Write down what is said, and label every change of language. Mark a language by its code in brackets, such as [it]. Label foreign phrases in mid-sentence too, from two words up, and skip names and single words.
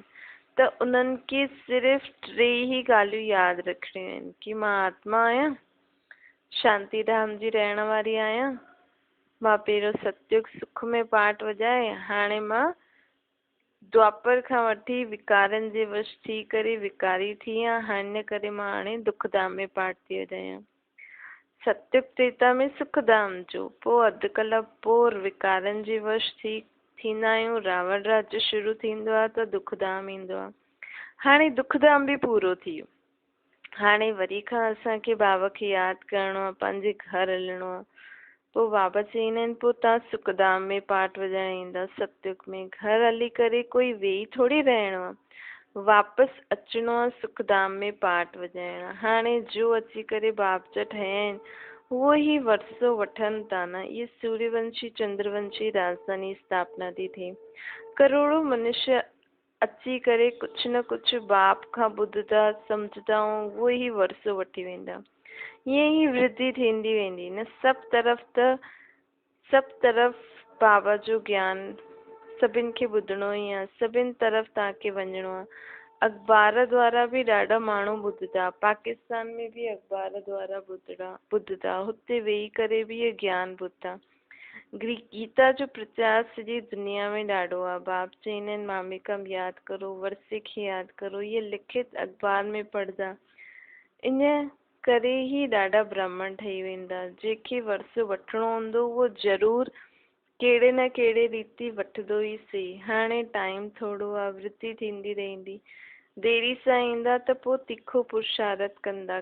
[sd] त उन्हनि खे सिर्फ़ु 3 ई ॻाल्हियूं यादि रखणियूं आहिनि कि मां आत्मा आहियां, शांति धाम जी रहण वारी आहियां, मां पहिरियों सतयुग सुख में पाठ वॼाए, हाणे मां द्वापर खां वठी विकारनि जे वश थी करे विकारी थी आहियां। हिन करे मां हाणे दुख धाम में पाठ थी वॼायां। सतयुग त्रेता में सुख धाम जो, पोइ अधु कलाक पोइ विकारनि जे वश थींदा आहियूं। रावण राज्य शुरू थींदो आहे त दुख धाम ईंदो आहे। हाणे दुख धाम भी पूरो थी वियो। हाणे वरी खां असांखे बाबा खे यादि करणो आहे, पंहिंजे घर हलणो आहे। पोइ बाबा चईंदा आहिनि पोइ तव्हां सुखधाम में पाठ वॼाइण ईंदा, सतयुग में घर हली करे कोई वेही थोड़ी रहणो आहे, वापसि अचिणो आहे सुखधाम में पाठ वॼाइण। हाणे जो अची करे बाप जा ठहिया आहिनि उहो ई वरसो वठनि था न। ये सूर्यवंशी चंद्रवंशी राजधानी स्थापना थी थिए, करोड़ों मनुष्य अची करे कुझु न कुझु बाप खां ॿुधंदा सम्झंदा ऐं उहो ई वरसो वठी वेंदा। ईअं ई वृद्धि थींदी वेंदी न। सभु तरफ़ बाबा जो ज्ञान सभिनि खे ॿुधणो ई आहे, सभिनि तरफ़ तव्हांखे वञिणो आहे। अखबार द्वारा बि ॾाढा माण्हू ॿुधंदा, पाकिस्तान में बि अखबार द्वारा ॿुधंदा, हुते वेही करे बि इहे ज्ञान ॿुधंदा। गीता जो प्रचार सॼी दुनिया में ॾाढो आहे। बाप चईंदा आहिनि मामिकम यादि करो, वर्से खे यादि करो, इहे लिखित अखबार में पढ़ंदा, इन करे ई ॾाढा ब्राह्मण ठही वेंदा। जंहिंखे वर्सो वठिणो हूंदो उहो ज़रूरु कहिड़े न कहिड़े रीति वठंदो ई सही। हाणे टाइम थोरो आहे, वृद्धि थींदी रहंदी, देरी सां ईंदा त पोइ तिखो पुरुषारथ कंदा।